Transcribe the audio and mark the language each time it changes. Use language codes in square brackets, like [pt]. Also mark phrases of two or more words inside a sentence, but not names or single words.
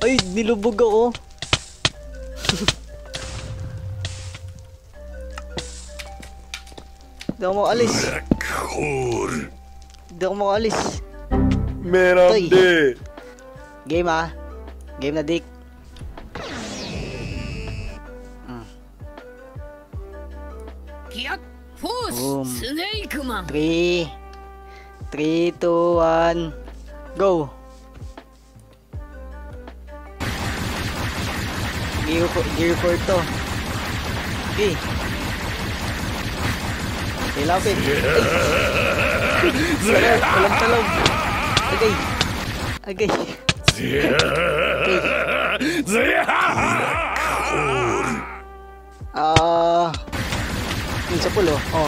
[tl] Ay, nilubog ako. Hindi ako makalis. Hindi ako makalis. Merande. Game ah. Game na Dick. Boom. スネークマン 3, 2, 1, go! Gear 4 to. Okay. Okay, lapit. Ay! Walang talong. Okay. Okay. Yung sa pool oh. Oh.